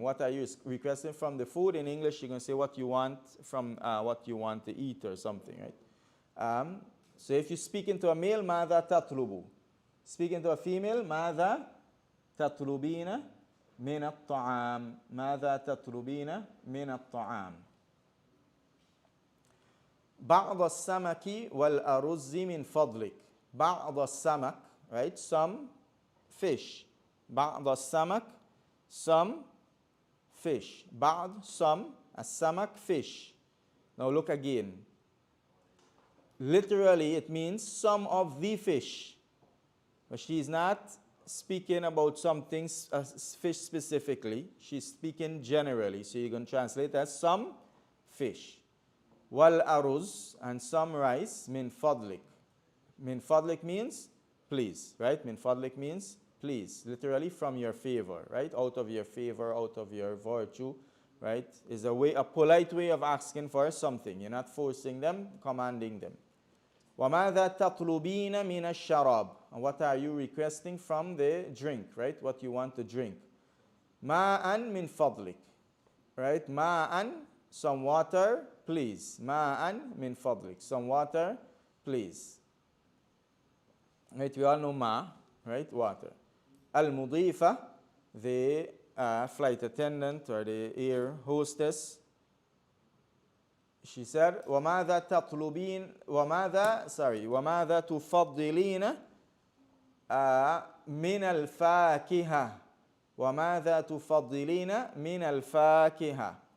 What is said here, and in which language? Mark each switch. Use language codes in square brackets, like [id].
[en] What are you requesting from the food? In English, you can say what you want from what you want to eat or something, right? So if you speak into a male, [ar] Mada tatlubu? [en] Speaking to a female, [ar] ماذا تطلبين من الطعام? ماذا تطلبين من الطعام? بعض السمك والأرز من فضلك. بعض السمك [en] right? Some fish. [ar] بعض السمك, [en] some fish. بعض, some, السمك, fish. Now look again. Literally, it means some of the fish. But she is not speaking about something, fish specifically. She's speaking generally. So you can translate as some fish. [ar] Wal aruz, [en] and some rice, [ar] min fadlik. [en] Min fadlik means please, right? [ar] Min fadlik [en] means please. Literally from your favor, right? Out of your favor, out of your virtue, right? Is a polite way of asking for something. You're not forcing them, commanding them. [ar] وَمَاذَا تَطْلُبِينَ مِنَ الشَّرَابِ, [en] and what are you requesting from the drink, right? What you want to drink. [ar] مَاءً مِنْ فَضْلِكَ, [en] right? [ar] مَاءً, [en] some water, please. [ar] مَاءً مِنْ فَضْلِكَ, some water, please. [en] Right, we all know ma, right? Water. Al-Mudifa, the flight attendant or the air hostess, she said, [ar] وَمَاذَا تَطْلُبِينَ وَمَاذَا تُفَضِّلِينَ مِنَ الْفَاكِهَةِ وَمَاذَا تُفَضِّلِينَ مِنَ الْفَاكِهَةِ.